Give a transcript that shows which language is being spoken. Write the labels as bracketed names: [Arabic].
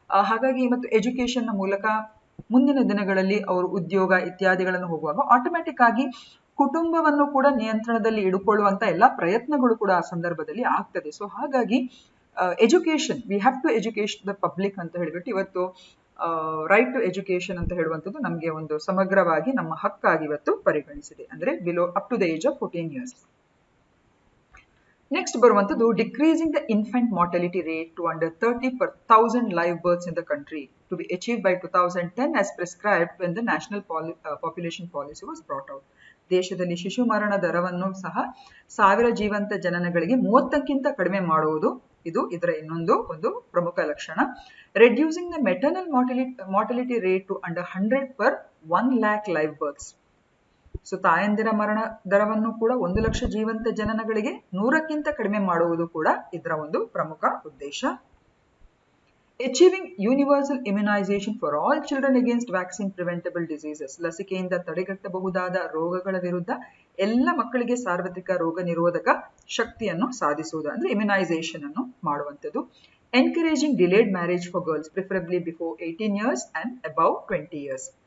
[Kannada] ಹಾಗಾಗಿ ಮತ್ತು ಎಜುಕೇಶನ್ ಮೂಲಕ ಮುಂದಿನ ದಿನಗಳಲ್ಲಿ ಅವರು ಉದ್ಯೋಗ ಇತ್ಯಾದಿಗಳನ್ನು ಹೋಗುವಾಗ ಆಟೋಮ್ಯಾಟಿಕ್ ಆಗಿ ಕುಟುಂಬವನ್ನು ಕೂಡ ನಿಯಂತ್ರಣದಲ್ಲಿ ಇಡುಕೊಳ್ಳುವಂತ ಎಲ್ಲಾ ಪ್ರಯತ್ನಗಳು ಕೂಡ ಆ ಸಂದರ್ಭದಲ್ಲಿ ಆಗ್ತದೆ. ಸೊ ಹಾಗಾಗಿ education, [English] we have to education the public [Kannada] ಅಂತ ಹೇಳಿಬಿಟ್ಟು ಇವತ್ತು ರೈಟ್ ಟು ಎಜುಕೇಶನ್ ಅಂತ ಹೇಳುವಂಥದ್ದು ನಮಗೆ ಒಂದು ಸಮಗ್ರವಾಗಿ ನಮ್ಮ ಹಕ್ಕಾಗಿ ಇವತ್ತು ಪರಿಗಣಿಸಿದೆ, ಅಂದ್ರೆ [English] Below up to the age of 14 years. Next ಬರುವಂಥದ್ದು decreasing the infant mortality rate to under 30 per 1000 live births in the country to be achieved by 2010 as prescribed when the national population policy was brought out. [Kannada] ದೇಶದಲ್ಲಿ ಶಿಶು ಮರಣ ದರವನ್ನು ಸಹ 1000 ಜೀವಂತ ಜನನಗಳಿಗೆ 30ಕ್ಕಿಂತ ಕಡಿಮೆ ಮಾಡುವುದು ಇದು ಇದರ ಇನ್ನೊಂದು ಒಂದು ಪ್ರಮುಖ ಲಕ್ಷಣ. [English] Reducing the maternal mortality rate to under 100 per 1 lakh live births. [Kannada] So ತಾಯಂದಿರ ಮರಣ ದರವನ್ನು ಕೂಡ 1 ಲಕ್ಷ ಜೀವಂತ ಜನನಗಳಿಗೆ 100ಕ್ಕಿಂತ ಕಡಿಮೆ ಮಾಡುವುದು ಕೂಡ ಇದರ ಒಂದು ಪ್ರಮುಖ ಉದ್ದೇಶ. [English] Achieving universal immunization for all children against vaccine preventable diseases. [Kannada] ಲಸಿಕೆಯಿಂದ ತಡೆಗಟ್ಟಬಹುದಾದ ರೋಗಗಳ ವಿರುದ್ಧ ಎಲ್ಲ ಮಕ್ಕಳಿಗೆ ಸಾರ್ವತ್ರಿಕ ರೋಗ ನಿರೋಧಕ ಶಕ್ತಿಯನ್ನು ಸಾಧಿಸುವುದು, ಅಂದ್ರೆ ಇಮ್ಯುನೈಸೇಷನ್ ಅನ್ನು ಮಾಡುವಂಥದ್ದು. [English] Encouraging delayed marriage for girls preferably before 18 years and above 20 years.